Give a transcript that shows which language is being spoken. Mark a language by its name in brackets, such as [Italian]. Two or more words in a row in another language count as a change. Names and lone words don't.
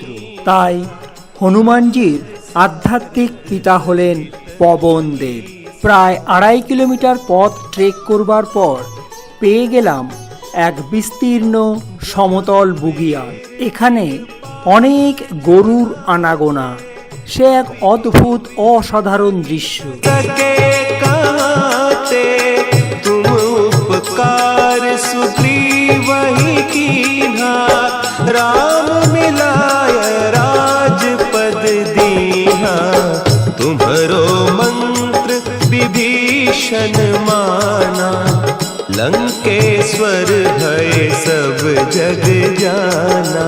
[Bangla] তাই হনুমানজির আধ্যাত্মিক পিতা হলেন পবনদেব। প্রায় 2.5 কিলোমিটার পথ ট্রেক করবার পর পেয়ে গেলাম এক বিস্তীর্ণ সমতল বুগিয়াল। এখানে অনেক গরুর আনাগোনা। সে এক অদ্ভুত অসাধারণ দৃশ্য। [Hindi] तुम उपकार सुग्रीव ही कीन्हा, राम मिलाय राजपद दीन्हा। तुम्हरो मंत्र विभीषण माना, लंकेश्वर भय सब जग जाना।